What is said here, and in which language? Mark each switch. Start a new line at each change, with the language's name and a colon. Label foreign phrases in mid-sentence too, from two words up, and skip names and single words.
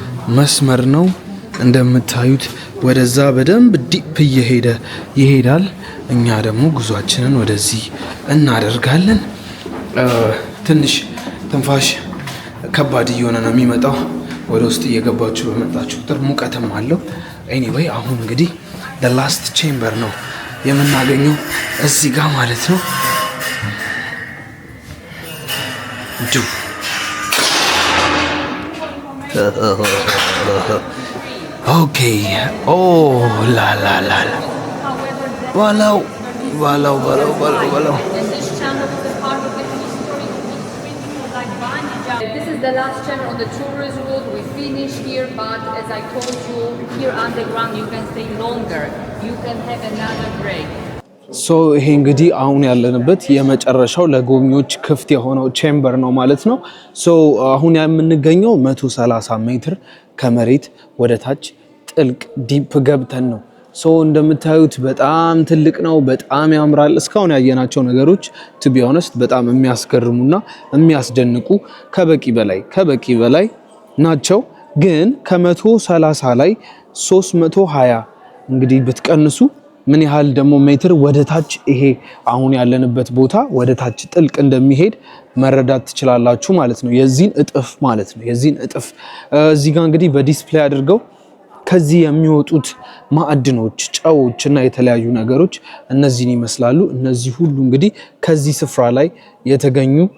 Amharic: መስመር ነው። እንደምታዩት ወደዛ በደንብ ዲፕ ይሄዳል። እኛ ደግሞ ጉዟችንን ወደዚህ እናደርጋለን። ትንሽ ትንፋሽ ከባድ እየሆነ ነው የሚመጣው ወደ ውስጥ እየገባችሁ በመጣችሁ ቁጥር ሙቀትም አለው። ኤኒዌይ አሁን እንግዲህ
English: the last chamber
Amharic: ነው የምናገኘው እዚህ ጋር ማለት ነው። ኦኬ ኦ ላ ላ ላ ባላው
English: This is the last channel on the tourist route. We finish here, but as I told you, here underground you can stay longer. You can have another break.
Amharic: ይሄ እንግዲህ አሁን ያለንበት የመጨረሻው ለጎብኚዎች ክፍት የሆነው ቼምበር ነው ማለት ነው። አሁን የምንገኘው 130 ሜትር ከመሬት ወደ ታች ጥልቅ ዲፕ ገብተን ነው። እንደምታዩት በጣም ትልቅ ነው፣ በጣም ያምራል። እስካሁን ያየናቸው ነገሮች
English: to be honest
Amharic: በጣም የሚያስገርሙና የሚያስደንቁ ከበቂ በላይ ናቸው። ግን ከ130 ላይ 320 እንግዲህ ብትቀንሱ ምን ያህል ደግሞ ሜትር ወደ ታች ይሄ አሁን ያለንበት ቦታ ወደ ታች ጥልቅ እንደሚሄድ መረዳት ትችላላችሁ ማለት ነው። የዚህን እጥፍ ማለት ነው። የዚህን እጥፍ እዚህ ጋር እንግዲህ በዲስፕሌይ አድርገው ከዚህ የሚወጡት ማዕድኖች፣ ጨዎች እና የተለያዩ ነገሮች እነዚህን ይመስላሉ። እነዚህ ሁሉ እንግዲህ ከዚህ ስፍራ ላይ የተገኙ